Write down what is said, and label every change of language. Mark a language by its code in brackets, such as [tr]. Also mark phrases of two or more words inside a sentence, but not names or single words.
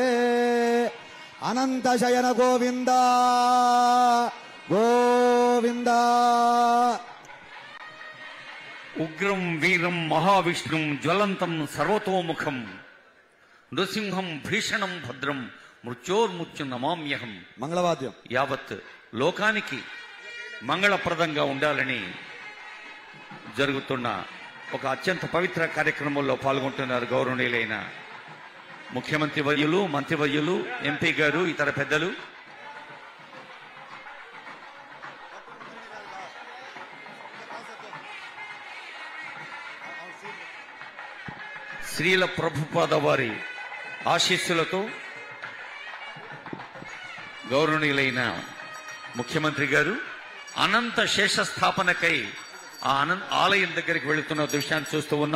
[sa] अनंत शयन गोविंद गोविंद। उग्रं वीरं महाविष्णुं ज्वलंतं सर्वतोमुखं नृसिंहं भीषणं भद्रं मृत्योर्मुच्यु नमाम्यहं। [te] मंगళవాద్యం యావత్ లోకానికి మంగళప్రదంగా ఉండాలని జరుగుతున్న ఒక అత్యంత పవిత్ర కార్యక్రమంలో పాల్గొంటున్నారు గౌరవనీయులైన ముఖ్యమంత్రి వర్యులు, మంత్రివర్యులు, ఎంపీ గారు, ఇతర పెద్దలు. శ్రీల ప్రభుపాద వారి ఆశీస్సులతో గౌరవనీయులైన ముఖ్యమంత్రి గారు అనంత శేష స్థాపనకై ఆ ఆలయం దగ్గరికి వెళుతున్న దృశ్యాన్ని చూస్తూ ఉన్నాం.